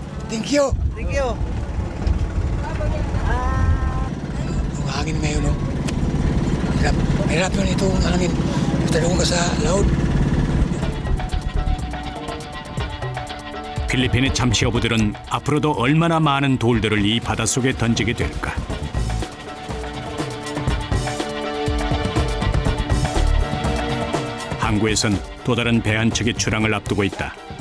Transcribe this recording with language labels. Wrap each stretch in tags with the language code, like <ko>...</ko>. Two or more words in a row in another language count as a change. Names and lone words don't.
<en>Thank you. Thank you.</en> <tl>Yung hangin ngayon, no? Mahirap yun itong hangin. Talong ka sa laut.</tl> <ko>필리핀의 참치 어부들은 앞으로도 얼마나 많은 돌들을 이 바닷속에 던지게 될까? 항구에선 또 다른 배 한 척의 출항을 앞두고 있다.</ko>